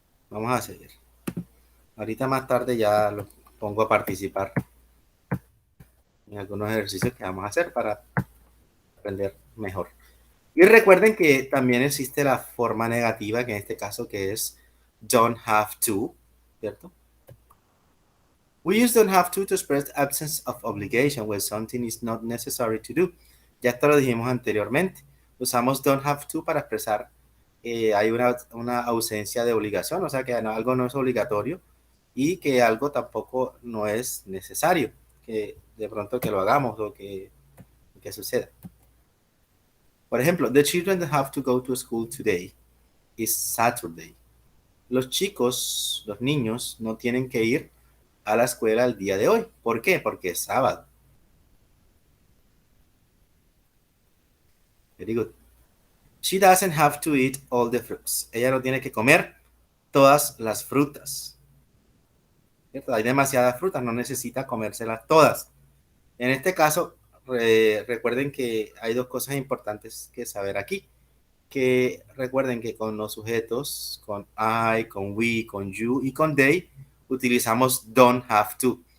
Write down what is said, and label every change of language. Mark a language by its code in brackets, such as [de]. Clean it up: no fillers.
[es] Vamos a seguir. Ahorita más tarde ya los pongo a participar en algunos ejercicios que vamos a hacer para aprender mejor. Y recuerden que también existe la forma negativa, que en este caso que es don't have to, ¿cierto? [en] We use don't have to express absence of obligation when something is not necessary to do. [es] Ya esto lo dijimos anteriormente. Usamos don't have to para expresar hay una ausencia de obligación, o sea que algo no es obligatorio y que algo tampoco no es necesario, que de pronto que lo hagamos o que suceda. [en] Por ejemplo, the children have to go to school today. [es] It's Saturday. Los chicos, los niños, no tienen que ir a la escuela el día de hoy. ¿Por qué? Porque es sábado. [en] Very good. She doesn't have to eat all the fruits. [es] Ella no tiene que comer todas las frutas. ¿Cierto? Hay demasiadas frutas, no necesita comérselas todas. En este caso, recuerden que hay dos cosas importantes que saber aquí. Que recuerden que con los sujetos, con I, con we, con you y con they, utilizamos don't have to.